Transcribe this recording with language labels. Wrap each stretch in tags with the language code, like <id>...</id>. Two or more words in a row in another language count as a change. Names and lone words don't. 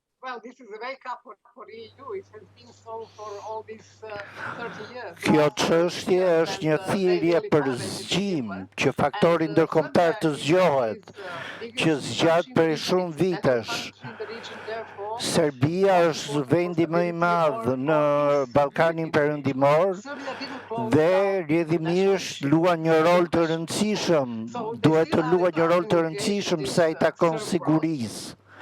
<en>Well, this is a wake up for EU. It has been so for all these 30 years.</en> <sq>Kjo çështje është një thirrje për zgjim që faktori ndërkombëtar të zgjohet, që zgjat për shumë vitesh. Serbia është vendi më i madh në Ballkanin Perëndimor dhe rrjedhimisht luan një rol të rëndësishëm, duhet të luajë një rol të rëndësishëm sa i takon sigurisë.</sq>